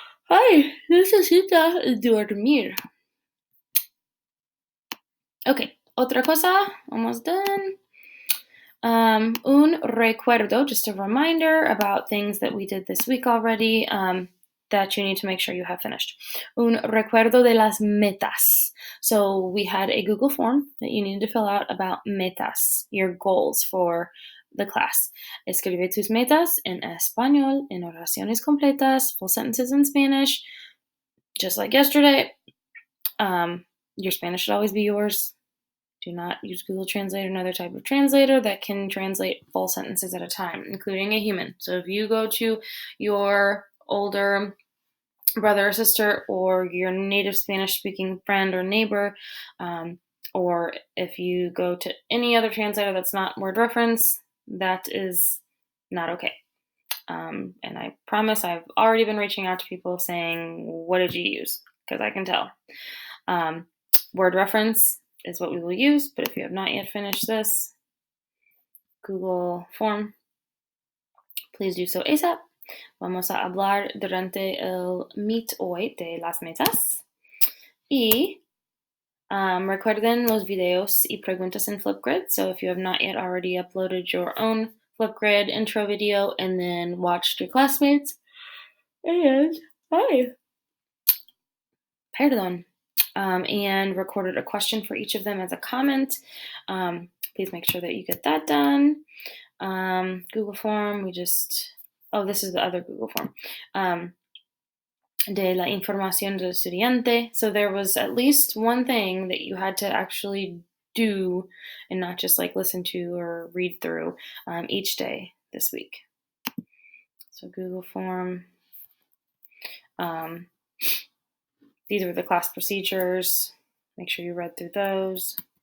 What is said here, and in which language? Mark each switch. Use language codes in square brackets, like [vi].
[es] Ay, necesita dormir. [en] Okay, [es] otra cosa, [en] almost done. [es] Un recuerdo, [en] just a reminder about things that we did this week already that you need to make sure you have finished. [es] Un recuerdo de las metas. [en] So we had a Google form that you needed to fill out about metas, your goals for the class. [es] Escribe tus metas en español, en oraciones completas, [en] full sentences in Spanish, just like yesterday. Your Spanish should always be yours. Do not use Google Translate or another type of translator that can translate full sentences at a time, including a human. So if you go to your older brother or sister or your native Spanish-speaking friend or neighbor, or if you go to any other translator that's not word reference, that is not okay. And I promise I've already been reaching out to people saying, what did you use? Because I can tell. Word reference is what we will use, but if you have not yet finished this Google form, please do so ASAP. [es] Vamos a hablar durante el Meet hoy de las metas. Y recuerden los videos y preguntas en Flipgrid. [en] So if you have not yet already uploaded your own Flipgrid intro video and then watched your classmates, and and recorded a question for each of them as a comment. Please make sure that you get that done. Google form, this is the other Google form. [es] De la información del estudiante. [en] So there was at least one thing that you had to actually do and not just like listen to or read through each day this week. So Google form. These are the class procedures. Make sure you read through those.